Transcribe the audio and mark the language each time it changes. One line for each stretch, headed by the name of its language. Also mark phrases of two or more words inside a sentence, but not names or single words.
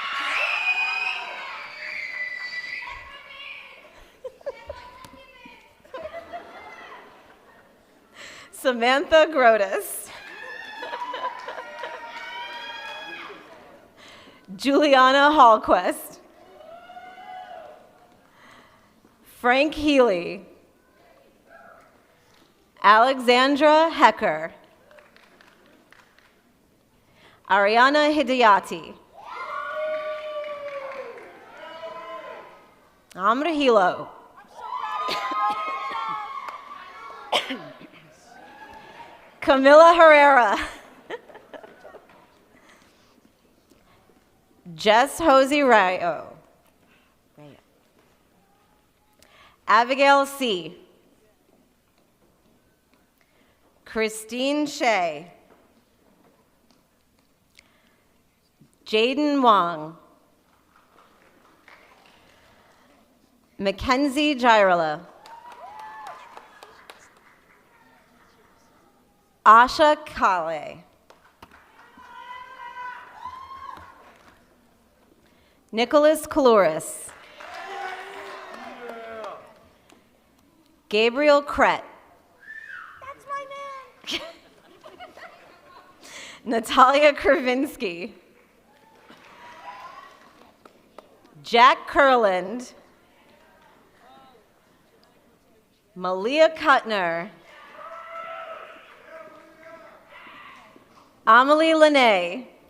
English: Samantha Grotus. Juliana Hallquist. Frank Healy. Alexandra Hecker. Ariana Hidayati. Amra Hilo. Camila Herrera. Jess Hosey Rayo. Abigail C. Christine Shea. Jaden Wong. Mackenzie Girala. Asha Kale. Nicholas Klouris. Gabriel Kret. That's my man. Natalia Kravinsky. Jack Kurland. Malia Kuttner. Amelie Lene.